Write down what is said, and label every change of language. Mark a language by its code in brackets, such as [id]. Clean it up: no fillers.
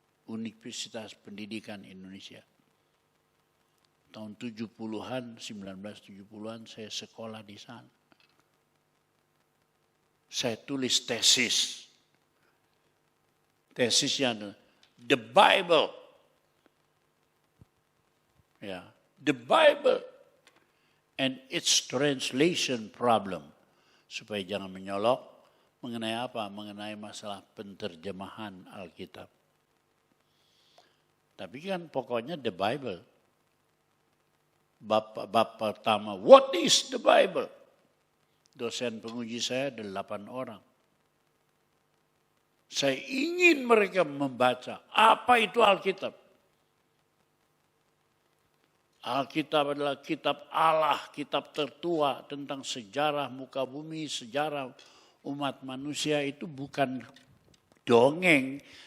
[id] Universitas Pendidikan Indonesia. Tahun 70-an, 1970-an saya sekolah di sana. Saya tulis tesis. Tesisnya adalah The Bible. [en] Ya, The Bible and its translation problem. [id] Supaya jangan menyolok mengenai apa? Mengenai masalah penterjemahan Alkitab. Tapi kan pokoknya The Bible. Bab pertama, [en] what is the Bible? [id] Dosen penguji saya ada 8 orang. Saya ingin mereka membaca apa itu Alkitab. Alkitab adalah kitab Allah, kitab tertua tentang sejarah muka bumi, sejarah umat manusia, itu bukan dongeng.